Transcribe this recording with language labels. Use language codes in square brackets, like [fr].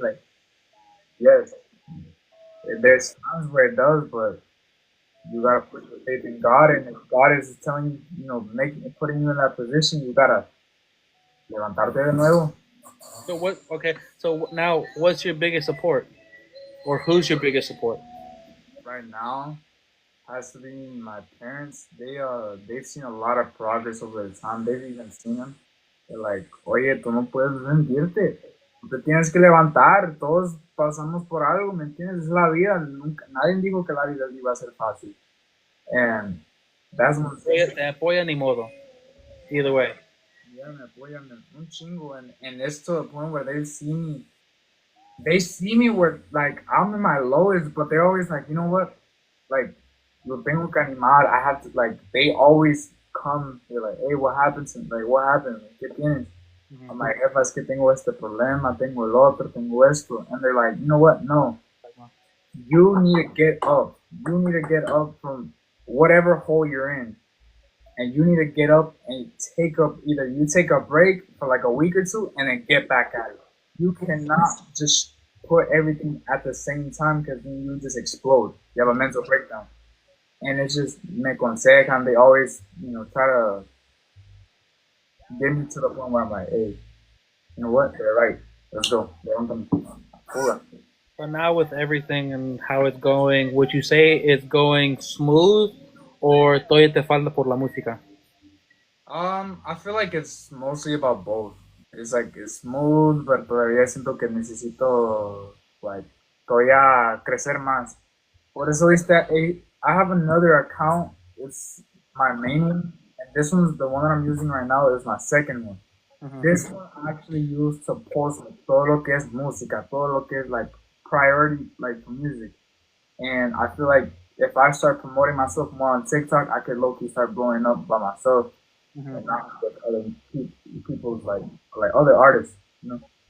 [en] Like, yes, there's times where it does, but you gotta put your faith in God, and if God is telling you, putting you in that position, you gotta [es] levantarte de nuevo. [en] So what? Okay. So now, what's your biggest support, or who's your biggest support? Right now has to be my parents. They've seen a lot of progress over the time. They've even seen them. They're like, [es] oye, tú no puedes rendirte. Tú te tienes que levantar. Todos pasamos por algo, ¿me entiendes? Es la vida. Nunca, nadie dijo que la vida iba a ser fácil. [en] And that's one thing. [es] Te apoya ni modo. [en] Either way. [es] Yeah, me apoyan un chingo. [en] And it's to the point where they see me where like I'm in my lowest, but they're always like, you know what? [es] Like, lo tengo que animar. [en] I have to like. They always come. They're like, hey, what happened? Like, what happened? [es] ¿Qué tienes? [en] I'm like, [es] jefa, es que tengo este problema, tengo el otro, tengo esto, [en] and they're like, you know what? No, you need to get up. You need to get up from whatever hole you're in, and you need to get up and take up. Either you take a break for like a week or two, and then get back at it. You cannot just put everything at the same time because then you just explode. You have a mental breakdown. And it's just [es] me aconsejan. [en] They always, try to get me to the point where I'm like, hey, you know what? They're right. Let's go. Hold But now with everything and how it's going, would you say it's going smooth, or [es] todavía te falta por la música? [en] I feel like it's mostly about both. It's like it's smooth, but [es] todavía siento que necesito like todavía crecer más. Por eso [en] I have another account. It's my main one, and this one's the one that I'm using right now is my second one. This one I actually use to post like, [es] todo lo que es [en] música, todo lo que es like priority like for music. And I feel like if I start promoting myself more on TikTok, I could low key start blowing up by myself and not with other people's like other artists, you know.